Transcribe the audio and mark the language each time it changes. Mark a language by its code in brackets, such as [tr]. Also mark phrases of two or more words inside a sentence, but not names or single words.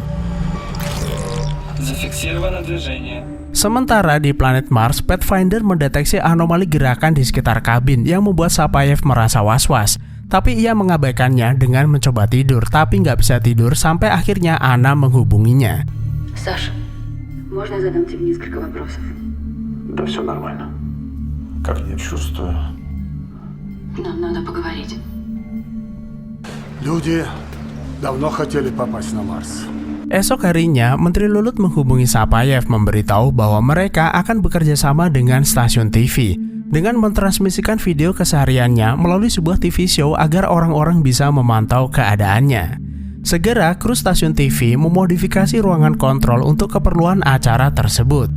[id] Sementara di planet Mars, Pathfinder mendeteksi anomali gerakan di sekitar kabin yang membuat Sapayev merasa was-was. Tapi ia mengabaikannya dengan mencoba tidur, tapi nggak bisa tidur sampai akhirnya Anna menghubunginya. [ru] Саша, можно я задам тебе несколько вопросов? Да все нормально. Как я чувствую? Нам надо поговорить. Люди давно хотели попасть на Марс. [id] Esok harinya, Menteri Lulut menghubungi Sapayev memberitahu bahwa mereka akan bekerja sama dengan stasiun TV dengan mentransmisikan video kesehariannya melalui sebuah [en] TV show [id] agar orang-orang bisa memantau keadaannya. Segera, kru stasiun TV memodifikasi ruangan kontrol untuk keperluan acara tersebut.